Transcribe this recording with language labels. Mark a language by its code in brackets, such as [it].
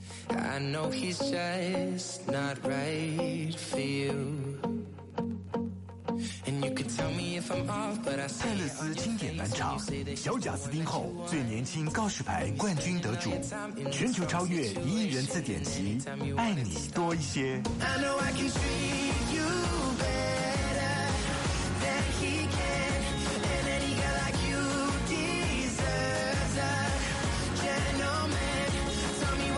[en] I know he's just not right for you. And you can tell me if I'm off, but I say. [zh] 泰勒斯经典返场，小贾斯汀后最年轻告示牌冠军得主，全球超越1亿人次点击，爱你多一些。 [en] I know I can treat you better than he can, and any guy like you deserves a gentleman.